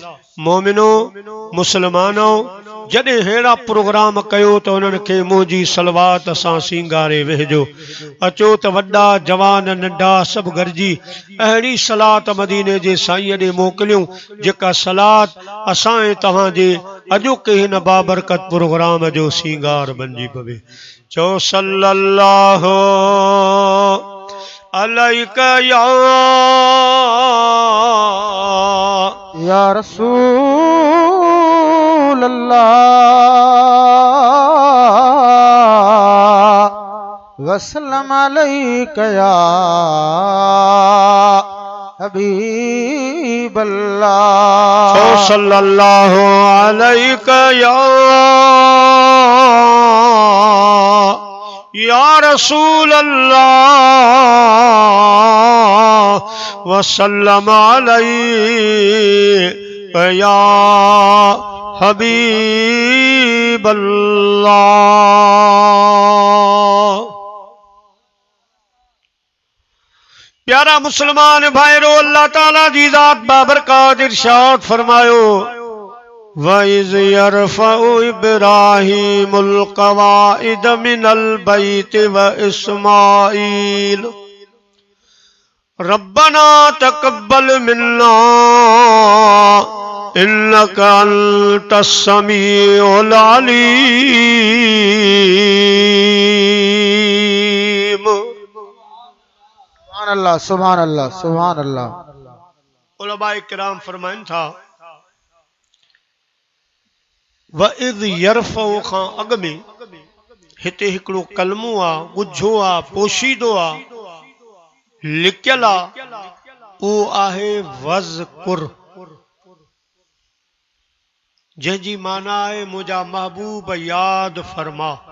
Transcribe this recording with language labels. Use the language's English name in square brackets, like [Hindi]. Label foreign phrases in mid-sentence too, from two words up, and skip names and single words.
[Sindhi] मोमिनो मुसलमानो जॾहिं अहिड़ा प्रोग्राम कयो त उन्हनि खे मुंहिंजी सलवात सां सींगारे वेझो। अचो त वॾा जवान नंढा सभु गॾिजी अहिड़ी सलात मदीने जे साईं ॾे मोकिलियूं जेका सलात असां ऐं तव्हांजे अॼोके हिन बाबरकत प्रोग्राम जो सींगार बणिजी पवे। [Arabic] چئو صلى الله عليك يا رسول الله وسلم عليك يا حبيب الله. صلى الله عليك يا رسول الله وسلم عليك يا حبيب الله. [Sindhi] प्यारा मुसलमान भाईरो अल्लाह ताला जी ज़ात बाबरकत इरशाद फरमायो [Arabic] وإذ يرفع إبراهيم القواعد من البيت وإسماعيل ربنا تقبل منا إنك أنت السميع العليم. سبحان الله سبحان الله سبحان الله. [Sindhi] उलमाए किराम फरमाइन था [Arabic] وإذ يرفع [Sindhi] खां अॻ में हिते हिकिड़ो कलमो आहे ॻुझो आहे पोशीदो आहे लिखियल आहे उहो आहे वज़कुर जंहिंजी माना आहे मुंहिंजा महबूब याद फरमा।